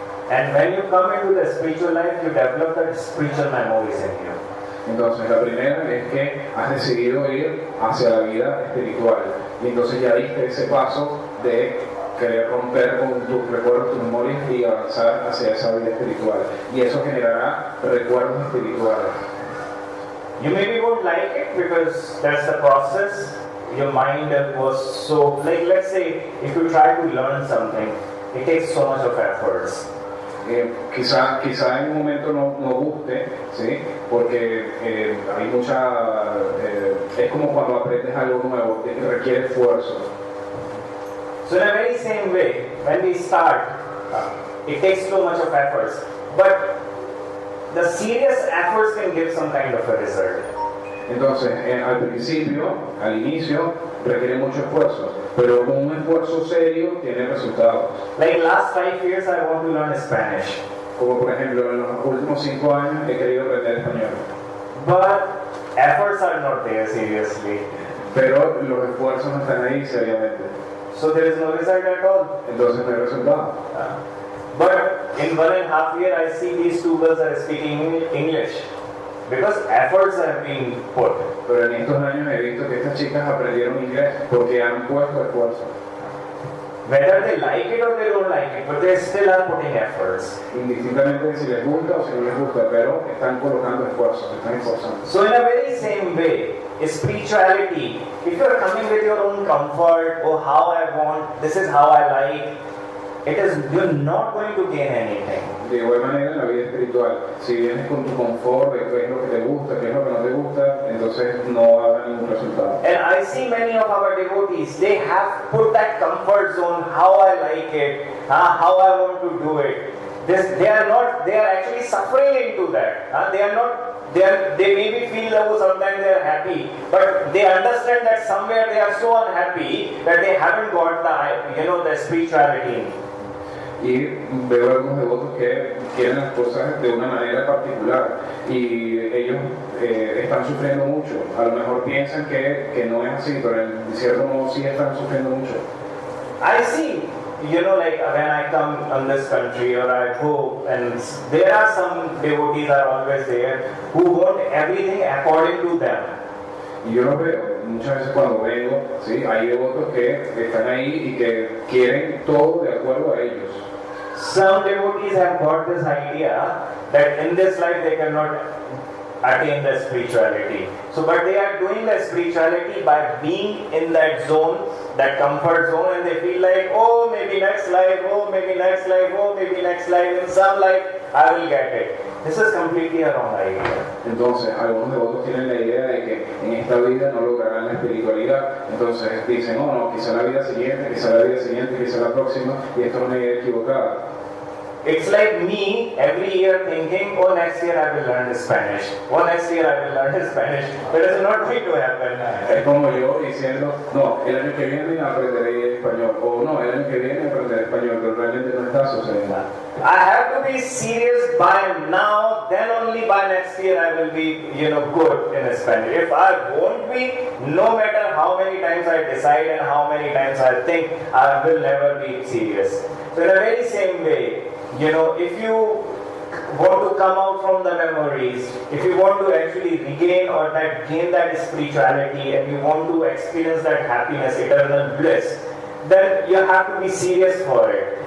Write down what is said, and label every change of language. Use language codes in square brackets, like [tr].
[en] And when you come into the spiritual life, you develop the spiritual memories in you. [es] Entonces la primera es que has decidido ir hacia la vida espiritual y entonces ya diste ese paso de querer romper con tus recuerdos, tus memorias y avanzar hacia esa vida espiritual. Y eso generará recuerdos espirituales. [en] You maybe won't like it because that's the process. Your mind was so, like let's say, if you try to learn something, it takes so much of efforts. [es] Quizá en un momento no guste, ¿sí? Porque hay mucha... es como cuando aprendes algo nuevo, que requiere esfuerzo. [en] So in a very same way, when we start, it takes so much of efforts. But the serious efforts can give some kind of a result. [es] Entonces, al principio, al inicio, requiere mucho esfuerzo, pero un esfuerzo serio tiene resultados. [en] Like last 5 years, I want to learn Spanish. [es] Como por ejemplo, en los últimos 5 años he querido aprender español. [en] But efforts are not there seriously. [es] Pero los esfuerzos no están ahí seriamente. [en] So there is no result at all. [es] Entonces no hay resultado. [en] But in 1.5 years, I see these 2 girls are speaking English. because efforts have been put. [es] Pero en estos años he visto que estas chicas aprendieron inglés porque han puesto esfuerzo. [en] Whether they like it or they don't like it, but they still are putting efforts. [es] Indistintamente de si les gusta o si no les gusta, pero están colocando esfuerzos, están esforzando. [en] So in a very same way, spirituality, if you are coming with your own comfort, oh how I want, this is how I like, you're not going to gain anything. [es] De igual manera en la vida espiritual, si vienes con tu confort de qué es lo que te gusta, qué es lo que no te gusta, entonces no va a haber ningún resultado. [en] And I see many of our devotees, they have put that comfort zone, how I like it, how I want to do it. They are actually suffering into that. They maybe feel low, sometimes they are happy, but they understand that somewhere they are so unhappy that they haven't got the spirituality. [es] Y veo algunos devotos que quieren las cosas de una manera particular y ellos están sufriendo mucho. A lo mejor piensan que no es así, pero en cierto modo sí están sufriendo mucho. [en] I see, like when I come on this country or I go, and there are some devotees are always there who want everything according to them. [es] Y yo lo veo, muchas veces cuando vengo, ¿sí? Hay devotos que están ahí y que quieren todo de acuerdo a ellos. [en] Some devotees have got this idea that in this life they cannot attain the spirituality. So, but they are doing the spirituality by being in that zone, that comfort zone, and they feel like, oh, maybe next life, oh, maybe next life, oh, maybe next life, in some life I will get it. This is completely a wrong idea. [es] Entonces, algunos devotos tienen la idea de que en esta vida no lograrán la espiritualidad. Entonces dicen, oh, no, quizá la vida siguiente, quizá la vida siguiente, quizá la próxima, y esto es una idea equivocada. [en] It's like me every year thinking, oh, next year I will learn Spanish. Oh, next year I will learn Spanish. But it's not going to happen. [es] Es como yo diciendo, no, el año que viene aprenderé español. O no, el año que viene aprenderé español, pero realmente no está sucediendo. [en] I have to be serious by now, then only by next year I will be, good in Spanish. If I won't be, no matter how many times I decide and how many times I think, I will never be serious. So in the very same way, if you want to come out from the memories, if you want to actually regain or gain that spirituality and you want to experience that happiness, eternal bliss, then you have to be serious for it.